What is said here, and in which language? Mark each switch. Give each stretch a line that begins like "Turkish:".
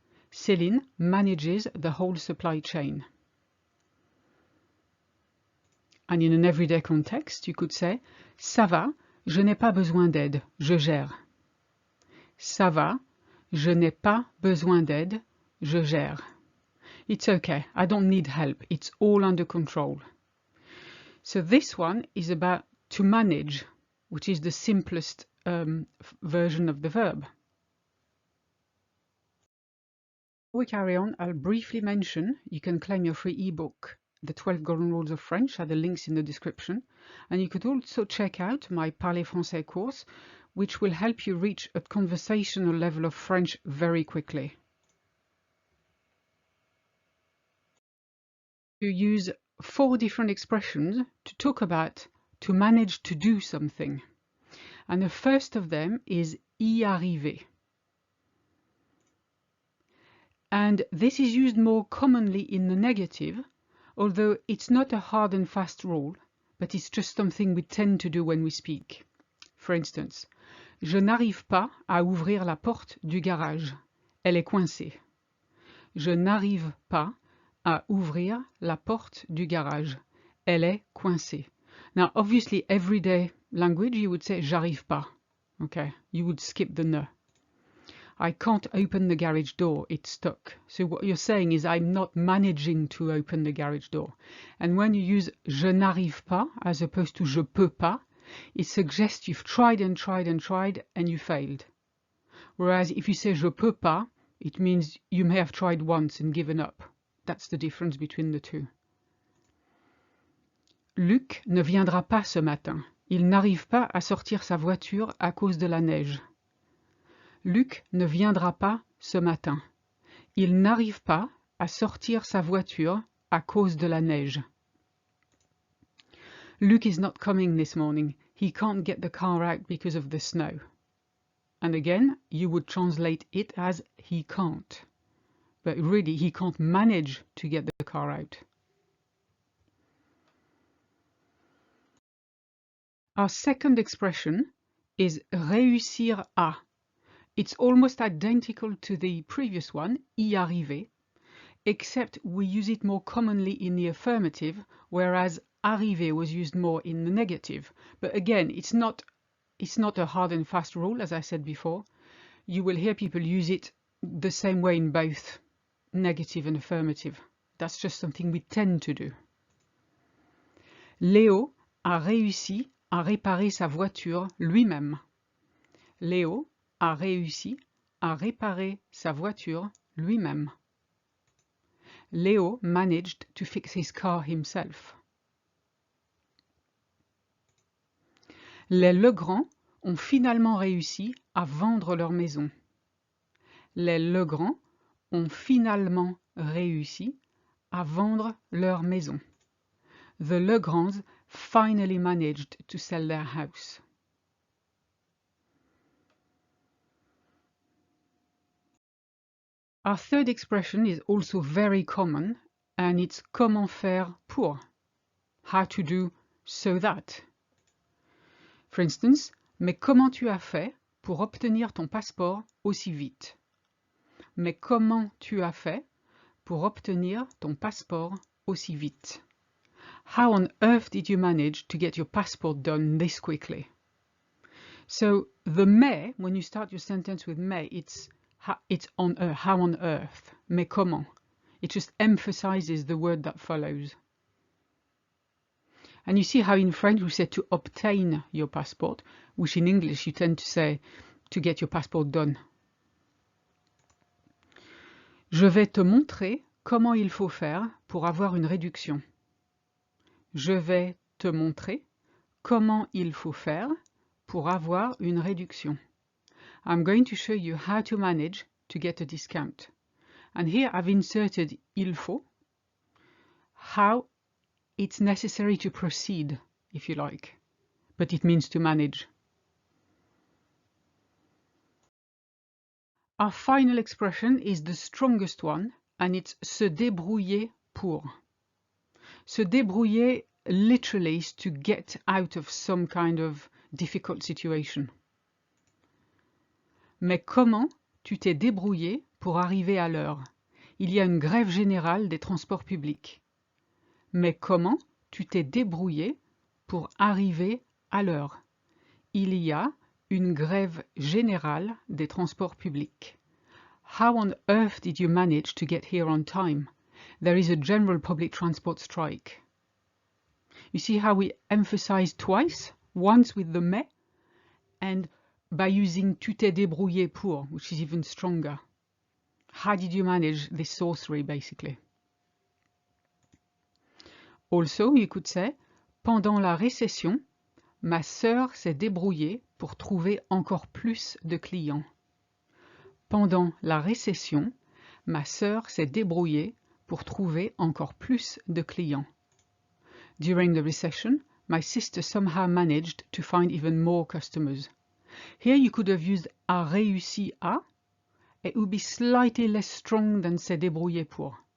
English: Céline manages the whole supply chain. And in an everyday context, you could say
French: Ça va, je n'ai pas besoin d'aide, je gère. Ça va, je n'ai pas besoin d'aide, je gère.
English: It's okay, I don't need help, it's all under control. So this one is about to manage, which is the simplest version of the verb. Before we carry on, I'll briefly mention you can claim your free ebook, The 12 Golden Rules of French, at the links in the description. And you could also check out my Parler Français course, which will help you reach a conversational level of French very quickly. You use 4 different expressions to talk about to manage to do something. And the first of them is y arriver. And this is used more commonly in the negative, although it's not a hard and fast rule, but it's just something we tend to do when we speak. For instance,
French: je n'arrive pas à ouvrir la porte du garage. Elle est coincée. Je n'arrive pas à ouvrir la porte du garage. Elle est coincée.
English: Now, obviously, everyday language, you would say
French: j'arrive pas.
English: Okay, you would skip the ne. I can't open the garage door, it's stuck. So what you're saying is I'm not managing to open the garage door. And when you use
French: je n'arrive pas
English: as opposed to
French: je peux pas,
English: it suggests you've tried and tried and tried and you failed. Whereas if you say
French: je peux pas,
English: it means you may have tried once and given up. That's the difference between the two.
French: Luc ne viendra pas ce matin. Il n'arrive pas à sortir sa voiture à cause de la neige. Luc ne viendra pas ce matin. Il n'arrive pas à sortir sa voiture à cause de la neige.
English: Luc is not coming this morning. He can't get the car out because of the snow. And again, you would translate it as he can't. But really, he can't manage to get the car out. Our second expression is réussir à. It's almost identical to the previous one, y arriver, except we use it more commonly in the affirmative, whereas arriver was used more in the negative. But again, it's not a hard and fast rule, as I said before. You will hear people use it the same way in both negative and affirmative. That's just something we tend to do.
French: Léo a réussi à réparer sa voiture lui-même. Léo a réussi à réparer sa voiture lui-même.
English: Léo managed to fix his car himself.
French: Les Legrand ont finalement réussi à vendre leur maison. Les Legrand ont finalement réussi à vendre leur maison.
English: The Legrands finally managed to sell their house. Our third expression is also very common, and it's comment faire pour, how to do so that. For instance,
French: mais comment tu as fait pour obtenir ton passeport aussi vite? Mais comment tu as fait pour obtenir ton passeport aussi vite?
English: How on earth did you manage to get your passport done this quickly? So the mais, when you start your sentence with mais, it's on earth, how on earth, mais comment. It just emphasizes the word that follows. And you see how in French we say to obtain your passport, which in English you tend to say to get your passport done.
French: Je vais te montrer comment il faut faire pour avoir une réduction. Je vais te montrer comment il faut faire pour avoir une réduction.
English: I'm going to show you how to manage to get a discount. And here I've inserted il faut, how it's necessary to proceed, if you like, but it means to manage. Our final expression is the strongest one, and it's se débrouiller pour. Se débrouiller literally is to get out of some kind of difficult situation.
French: Mais comment tu t'es débrouillé pour arriver à l'heure? Il y a une grève générale des transports publics. Mais comment tu t'es débrouillé pour arriver à l'heure? Il y a une grève générale des transports publics.
English: How on earth did you manage to get here on time? There is a general public transport strike. You see how we emphasize twice, once with the mais, and by using
French: tu t'es débrouillé pour,
English: which is even stronger. How did you manage this sorcery, basically? Also, you could say,
French: pendant la récession, ma sœur s'est débrouillée pour trouver encore plus de clients. Pendant la récession, ma sœur s'est débrouillée pour trouver encore plus de clients.
English: During the recession, my sister somehow managed to find even more customers. Here you could have used a réussi à. It would be slightly less strong than s'est débrouillé pour.